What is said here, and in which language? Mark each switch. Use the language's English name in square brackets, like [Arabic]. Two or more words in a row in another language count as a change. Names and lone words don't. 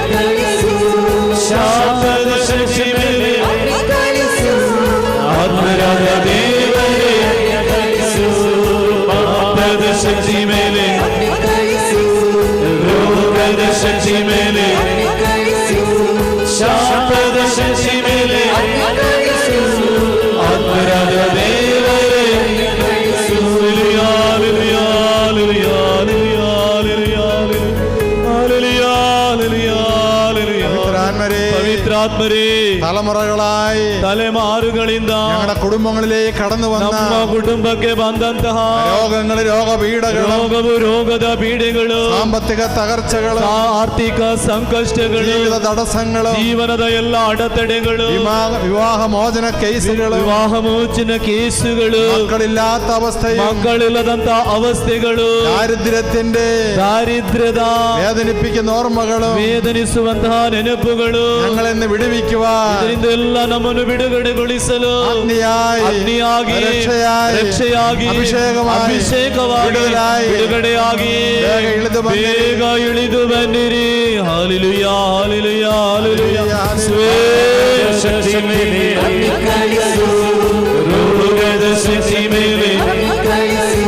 [Kannada] ಕಳಿಸು ಶಾಪದ ಶಕ್ತಿ ಮೇಲೆ ಅಗ್ನಿ ಕಳಿಸು ಆತ್ಮರಾಯ ದೇವರೇ ಅಗ್ನಿ ಕಳಿಸು ಪಾಪದ ಶಕ್ತಿ ಮೇಲೆ ಅಗ್ನಿ ಕಳಿಸು ರೋಗದ ಶಕ್ತಿ ಮೇಲೆ ಅಗ್ನಿ ಕಳಿಸು ಶಾಪದ ಶಕ್ತಿ ಮೇಲೆ ಅಗ್ನಿ ಕಳಿಸು ಆತ್ಮರಾಯ ದೇವರೇ ಅಗ್ನಿ ಕಳಿಸು. [Malayalam] പവിത്രാത്മരേ, തലമുറകളായി [Kannada] തലമാറുകളിಂದ [Malayalam] ഞങ്ങളുടെ കുടുംബങ്ങളിലേക്ക് കടന്നു വന്ന [Kannada] ನಮ್ಮ ಕುಟುಂಬಕ್ಕೆ ಬಂದಂತಹ [Malayalam] രോഗങ്ങൾ, രോഗപീഠകൾ, [Kannada] ರೋಗವು, ರೋಗದ ಪೀಡೆಗಳು, [Malayalam] സാമ്പത്തിക തകർച്ചകൾ, [Kannada] ಆರ್ಥಿಕ ಸಂಕಷ್ಟಗಳು, [Malayalam] ജീവിത തടസ്സങ്ങൾ, [Kannada] ಜೀವನದ ಎಲ್ಲ ಅಡೆತಡೆಗಳು, [Malayalam] വിവാഹ മോചന കേസുകൾ, [Kannada] ವಿವಾಹ ಮೋಚನ ಕೇಸುಗಳು, [Malayalam] മക്കളില്ലാത്ത അവസ്ഥയും, [Kannada] ಮಕ್ಕಳಿಲ್ಲದಂತ ಅವಸ್ಥೆಗಳು, [Malayalam] ദാരിദ്ര്യದ വേദനിപ്പിക്കുന്ന ഓർമ്മകളും, [Kannada] ವೇದನಿಸುವಂತಹ ನೆನಪುಗಳು [Malayalam] ഞങ്ങളെന്ന് വിടുവിക്കുവാൻ, [Kannada] ಇದರಿಂದ ಎಲ್ಲ ನಮ್ಮನ್ನು ಬಿಡುಗಡೆಗೊಳಿಸಲು ಅಗ್ನಿಯಾಗಿ ರಕ್ಷೆಯಾಗಿ ಅಭಿಷೇಕವಾಗಿ ಬಿಡುಗಡೆಯಾಗಿ ಬೇಗ ಇಳಿದು ಬನ್ನಿರಿ. ಹಾಲೆಲೂಯಾ, ಹಾಲೆಲೂಯಾ, ಹಾಲೆಲೂಯಾ. ಶಕ್ತಿ ಮೇಲೆ ಅಗ್ನಿ ಕಳಿಸು ರೋಗದ ಶಕ್ತಿ ಮೇಲೆ ಅಗ್ನಿ ಕಳಿಸು